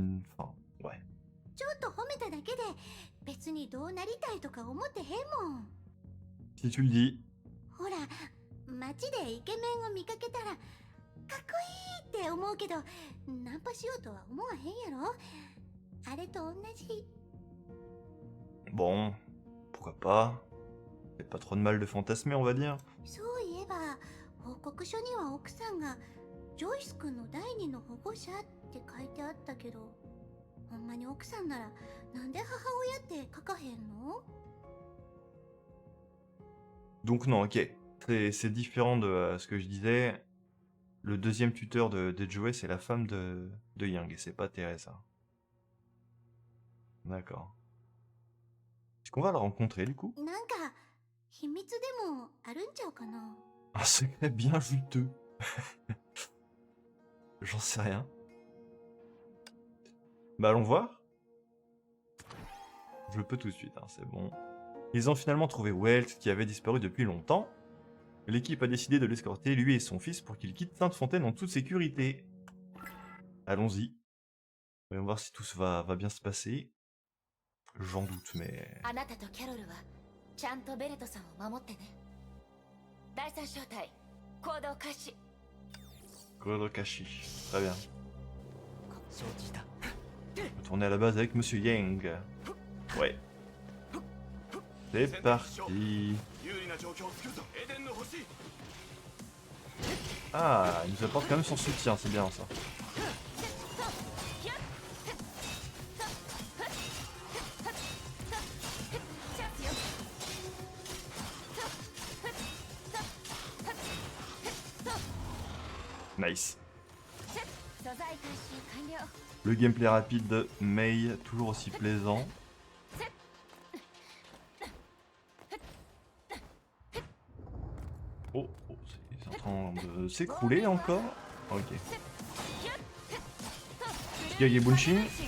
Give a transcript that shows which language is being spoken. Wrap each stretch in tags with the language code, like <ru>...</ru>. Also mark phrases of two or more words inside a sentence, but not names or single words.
<fr>Enfin, ouais.</fr> <ja>ちょっと褒めただけで別にどうなりたいとか思ってへんもん。</ja> <fr>Si tu le dis.</fr> <ja>ほら、街でイケメンを見かけたらかっこいいって思うけどナンパしようとは思わへんやろ。あれと同じ。</ja> <fr>Bon, pourquoi pas. C'est pas trop de mal de fantasmer, on va dire.</fr> <ja>そういえば報告書には奥さんがジョイス君の第二の保護者って書いてあったけど、ほんまに奥さんならなんで母親って書かへんの？</ja> <fr>Donc non, ok. C'est différent de ce que je disais. Le deuxième tuteur de Joey, c'est la femme de Young, et c'est pas Teresa. D'accord. Est-ce qu'on va la rencontrer, du coup?</fr> <ja>なんか秘密でもあるんちゃうかな。</ja> <fr>Un secret bien juteux. J'en sais rien. Bah allons voir. Je peux tout de suite, hein, c'est bon. Ils ont finalement trouvé Welt qui avait disparu depuis longtemps. L'équipe a décidé de l'escorter, lui et son fils, pour qu'ils quittent Sainte-Fontaine en toute sécurité. Allons-y. Voyons voir si tout va bien se passer. J'en doute, mais...</fr> <ja>あなたとキャロルはちゃんとベルトさんを守ってね。第三小隊行動開始。</ja> <fr>Kurokashi. Très bien.</fr> <ja>承知した。</ja> <fr>Retourner à la base avec Monsieur Yang. Ouais. C'est parti.</fr> <ja>有利な状況を作るぞ。エデンの星。</ja> <fr>Ah, il nous apporte quand même son soutien, c'est bien ça. Nice.</fr> <ja>素材回収完了。</ja> <fr>Le gameplay rapide de Mei, toujours aussi plaisant. Oh, c'est en train de s'écrouler encore. Ok. Shikage Bunshin.</fr>